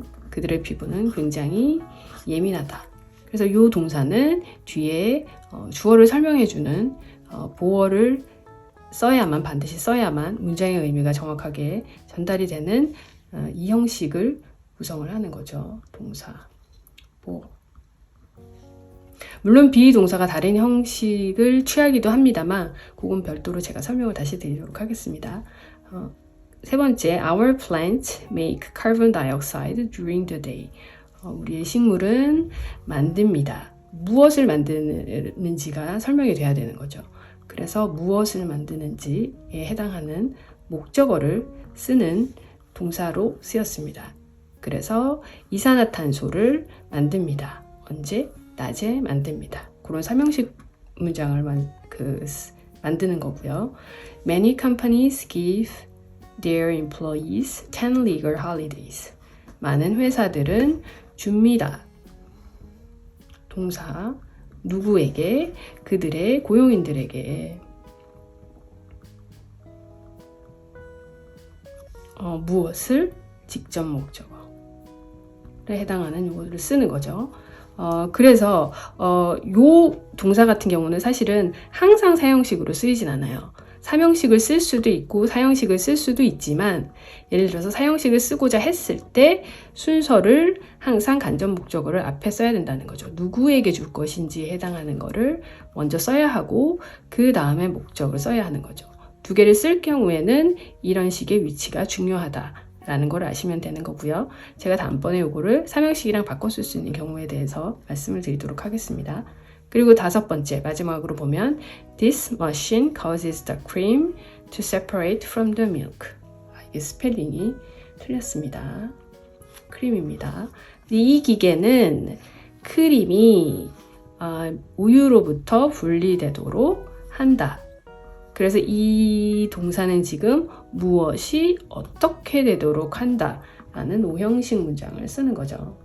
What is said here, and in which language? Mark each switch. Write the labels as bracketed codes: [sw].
[ko] 그들의 피부는 굉장히 예민하다. 그래서 이 동사는 뒤에 주어를 설명해주는 보어를 반드시 써야만 문장의 의미가 정확하게 전달이 되는 이 형식을 구성을 하는 거죠. 동사, 보어. 물론 비동사가 다른 형식을 취하기도 합니다만 그건 별도로 제가 설명을 다시 드리도록 하겠습니다. 세 번째, [en] Our plants make carbon dioxide during the day. [ko] 우리의 식물은 만듭니다. 무엇을 만드는지가 설명이 돼야 되는 거죠. 그래서 무엇을 만드는지에 해당하는 목적어를 쓰는 동사로 쓰였습니다. 그래서 이산화탄소를 만듭니다. 언제? 낮에 만듭니다. 그런 삼형식 문장을 만드는 거고요. [en] Many companies give their employees 10 legal holidays. [ko] 많은 회사들은 줍니다. 동사, 누구에게? 그들의 고용인들에게. 무엇을? 직접 목적어에 해당하는 요거를 쓰는 거죠. 그래서 요 동사 같은 경우는 사실은 항상 사형식으로 쓰이진 않아요. 삼형식을 쓸 수도 있고 사형식을 쓸 수도 있지만 예를 들어서 사형식을 쓰고자 했을 때 순서를 항상 간접 목적어를 앞에 써야 된다는 거죠. 누구에게 줄 것인지에 해당하는 거를 먼저 써야 하고 그 다음에 목적을 써야 하는 거죠. 두 개를 쓸 경우에는 이런 식의 위치가 중요하다라는 걸 아시면 되는 거고요. 제가 다음번에 요거를 삼형식이랑 바꿔 쓸 수 있는 경우에 대해서 말씀을 드리도록 하겠습니다. 그리고 다섯 번째, 마지막으로 보면 [en] This machine causes the cream to separate from the milk. [ko] 이게 스펠링이 틀렸습니다. 크림입니다. 이 기계는 크림이 우유로부터 분리되도록 한다. 그래서 이 동사는 지금 무엇이 어떻게 되도록 한다 라는 오형식 문장을 쓰는 거죠.